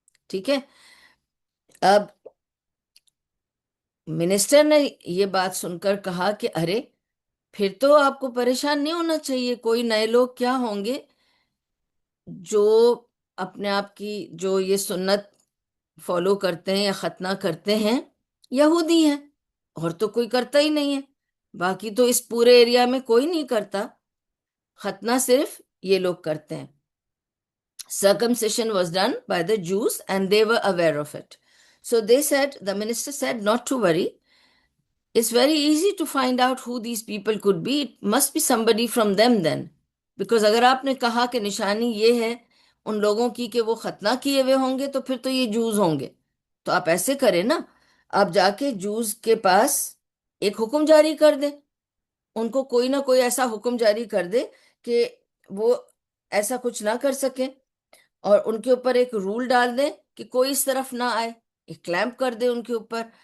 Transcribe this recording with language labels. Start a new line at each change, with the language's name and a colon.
Urdu: ٹھیک ہے، اب منسٹر نے یہ بات سن کر کہا کہ ارے پھر تو آپ کو پریشان نہیں ہونا چاہیے، کوئی نئے لوگ کیا ہوں گے جو اپنے آپ کی جو یہ سنت فالو کرتے ہیں یا ختنہ کرتے ہیں یہودی ہیں، اور تو کوئی کرتا ہی نہیں ہے، باقی تو اس پورے ایریا میں کوئی نہیں کرتا، ختنہ صرف یہ لوگ کرتے ہیں.
English: Circumcision was done by the Jews and they were aware of it. So they said, the minister said, not to worry. It's very easy to find out who these people could be. It must be somebody from them then.
Urdu: Because اگر آپ نے کہا کہ نشانی یہ ہے ان لوگوں کی کہ وہ ختنہ کیے ہوئے ہوں گے تو پھر تو یہ جوز ہوں گے. تو آپ ایسے کریں نا، آپ جا کے جوز کے پاس ایک حکم جاری کر دیں، ان کو کوئی نہ کوئی ایسا حکم جاری کر دے کہ وہ ایسا کچھ نہ کر سکیں، اور ان کے اوپر ایک رول ڈال دیں کہ کوئی اس طرف نہ آئے، ایک کلیمپ کر دیں ان کے اوپر.